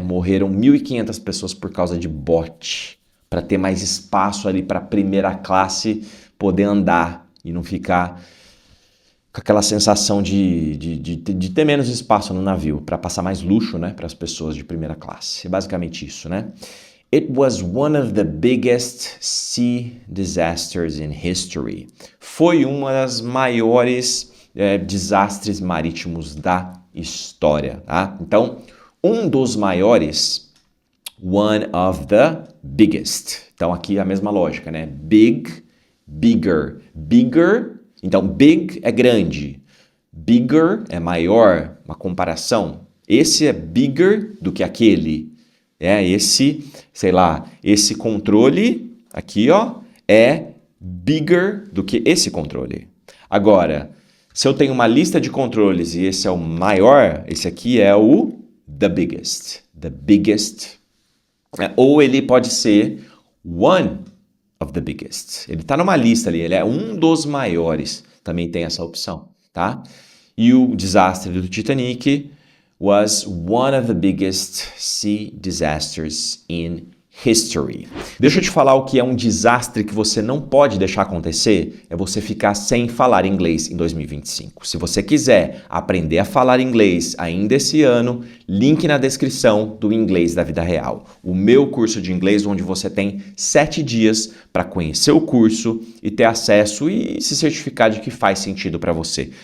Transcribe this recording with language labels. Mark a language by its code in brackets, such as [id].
[pt] Morreram 1.500 pessoas por causa de bot, para ter mais espaço ali para a primeira classe poder andar e não ficar com aquela sensação de ter menos espaço no navio, para passar mais luxo, né, para as pessoas de primeira classe. É basicamente isso, né? [en] It was one of the biggest sea disasters in history. [pt] Foi uma das maiores desastres marítimos da história, tá? Então, um dos maiores, [en] one of the biggest. [pt] Então, aqui a mesma lógica, né? Big, bigger. Bigger, então big é grande. Bigger é maior, uma comparação. Esse é bigger do que aquele. Esse controle aqui, ó, é bigger do que esse controle. Agora, se eu tenho uma lista de controles e esse é o maior, esse aqui é o [en] the biggest. The biggest. [pt] Ou ele pode ser [en] one of the biggest. [pt] Ele está numa lista ali, ele é um dos maiores. Também tem essa opção, tá? E o desastre do Titanic [en] was one of the biggest sea disasters in history. [pt] Deixa eu te falar o que é um desastre que você não pode deixar acontecer, é você ficar sem falar inglês em 2025. Se você quiser aprender a falar inglês ainda esse ano, link na descrição do Inglês da Vida Real. O meu curso de inglês, onde você tem 7 dias para conhecer o curso e ter acesso e se certificar de que faz sentido para você.